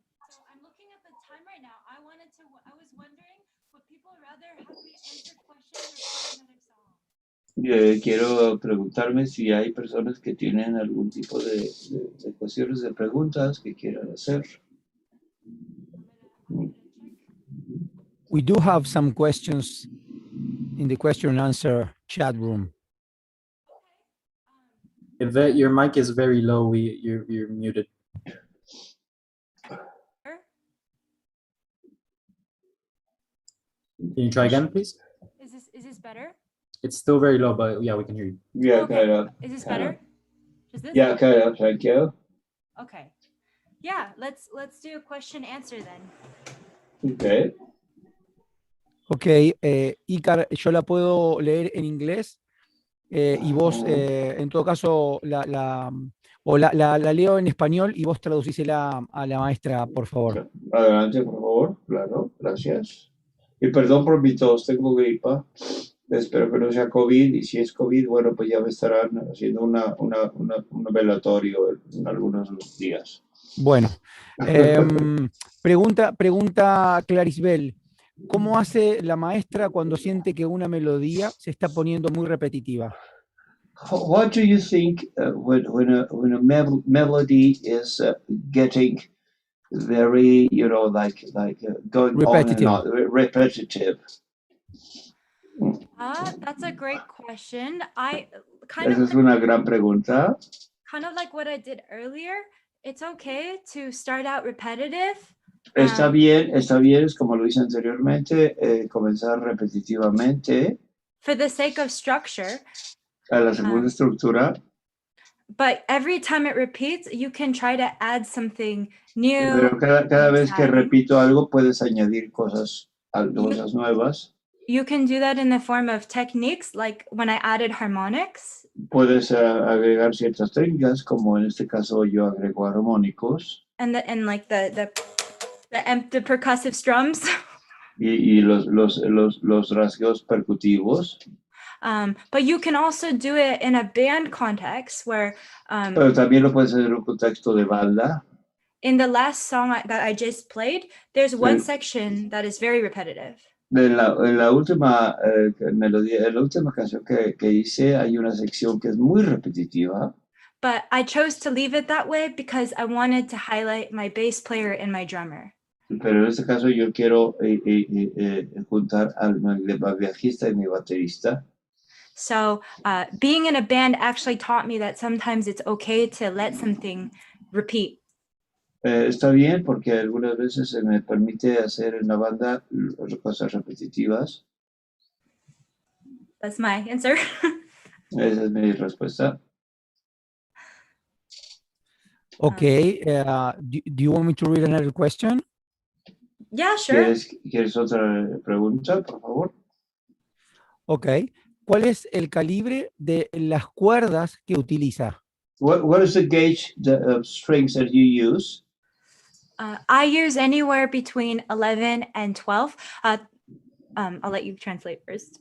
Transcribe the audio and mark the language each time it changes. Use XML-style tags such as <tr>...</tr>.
<en>So I'm looking at the time right now. I was wondering, would people rather have me answer questions or play another song?</en> <es>Quiero preguntarme si hay personas que tienen algún tipo de cuestiones, de preguntas que quieran hacer.</es> <en>I'm gonna check. We do have some questions in the question and answer chat room. Yvette, your mic is very low. You're muted. Can you try again, please? Is this better? It's still very low, but yeah, we can hear you. Yeah, Okay. kind of. Is this better? Is this? Yeah, kind of. Thank you. Okay. Yeah, let's do a question answer then. Okay.</en> <es>Ok, Icar, yo la puedo leer en inglés y vos, en todo caso, la leo en español y vos traducísela a la maestra, por favor. Adelante, por favor. Claro, gracias. Y perdón por mi tos, tengo gripa. Espero que no sea COVID, y si es COVID, bueno, pues ya me estarán haciendo un velatorio en algunos días. Bueno, pregunta Clarisbel, ¿cómo hace la maestra cuando siente que una melodía se está poniendo muy repetitiva?</es> <en>What do you think when a melody is getting very, going Repetitive. on and on, repetitive? That's a great question. I</en> <es>Esa es una gran pregunta.</es> <en>kind of like what I did earlier. It's okay to start out repetitive.</en> <es>Está bien, es como lo hice anteriormente, comenzar repetitivamente</es> <en>For the sake of structure.</en> <es>a la segunda estructura.</es> <en>But every time it repeats, you can try to add something new.</en> <es>Pero cada vez que repito algo, puedes añadir cosas nuevas.</es> <en>You can do that in the form of techniques, like when I added harmonics.</en> <es>Puedes agregar ciertas técnicas, como en este caso yo agrego armónicos.</es> <en>And like the percussive strums.</en> <es>Y los rasgueos percutivos.</es> <en>But you can also do it in a band context where.</en> <es>Pero también lo puedes hacer en un contexto de banda.</es> <en>In the last song that I just played, there's one section that is very repetitive.</en> <es>En la última melodía, en la última canción que hice, hay una sección que es muy repetitiva.</es> <en>But I chose to leave it that way because I wanted to highlight my bass player and my drummer.</en> <es>Pero en este caso yo quiero juntar al bajista y mi baterista.</es> <en>So being in a band actually taught me that sometimes it's okay to let something repeat.</en> <es>Está bien porque algunas veces se me permite hacer en la banda cosas repetitivas.</es> <en>That's my answer.</en> <es>Esa es mi respuesta.</es> <en>Okay, do you want me to read another question? Yeah, sure.</en> <es>¿Quieres otra pregunta, por favor? Ok. ¿Cuál es el calibre de las cuerdas que utiliza?</es> <en>What is the gauge of strings that you use? I use anywhere between 11 and 12. I'll let you translate first.</en>